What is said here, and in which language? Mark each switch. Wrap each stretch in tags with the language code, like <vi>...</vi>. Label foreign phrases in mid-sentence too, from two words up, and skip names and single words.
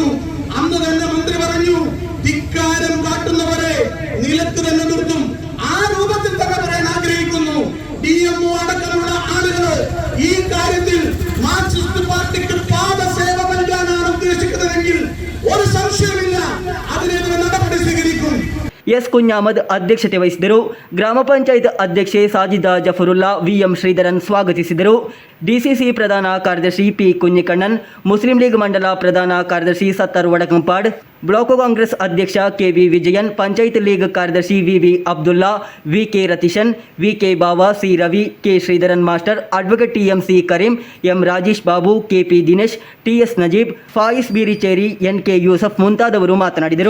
<ml>അന്ന് തന്നെ മന്ത്രി പറഞ്ഞു, ധിക്കാരം കാട്ടുന്നവരെ നിലത്ത് തന്നെ നിർത്തും. ആ രൂപത്തിൽ തന്നെ പറയാൻ ആഗ്രഹിക്കുന്നു. DMO അടക്കമുള്ള ആളുകൾ ഈ കാര്യത്തിൽ മാർക്സിസ്റ്റ് പാർട്ടിക്ക് പാദസേവ നൽകാനാണ് ഉദ്ദേശിക്കുന്നതെങ്കിൽ ഒരു സംശയമില്ല, അതിനെതിരെ നടപടി സ്വീകരിക്കും.</ml> <kn>ಎಸ್ ಕುഞ്ഞാಮದ್ ಅಧ್ಯಕ್ಷತೆ ವಹಿಸಿದರು. ಗ್ರಾಮ ಪಂಚಾಯತ್ ಅಧ್ಯಕ್ಷೆ ಸಾಜಿದಾ ಜಫರುಲ್ಲಾ VM ಶ್ರೀಧರನ್ ಸ್ವಾಗತಿಸಿದರು. ಡಿಸಿಸಿ ಪ್ರಧಾನ ಕಾರ್ಯದರ್ಶಿ P ಕುഞ്ഞിಕಣ್ಣನ್, ಮುಸ್ಲಿಂ ಲೀಗ್ ಮಂಡಲ ಪ್ರಧಾನ ಕಾರ್ಯದರ್ಶಿ ಸತ್ತರ್ ವಡಕಂಪಾಡ್, ಬ್ಲಾಕ್ ಕಾಂಗ್ರೆಸ್ ಅಧ್ಯಕ್ಷ KV ವಿಜಯನ್, ಪಂಚಾಯತ್ ಲೀಗ್ ಕಾರ್ಯದರ್ಶಿ VV ಅಬ್ದುಲ್ಲಾ, VK ರತೀಶನ್, VK ಬಾವಾ, C ರವಿ, K ಶ್ರೀಧರನ್ ಮಾಸ್ಟರ್, ಅಡ್ವೊಕೇಟ್ TMC ಕರೀಂ, M ರಾಜೇಶ್ ಬಾಬು, KP ದಿನೇಶ್, TS ನಜೀಬ್, ಫಾಯಿಸ್ ಬೀರಿಚೇರಿ, NK ಯೂಸಫ್ ಮುಂತಾದವರು ಮಾತನಾಡಿದರು.</kn>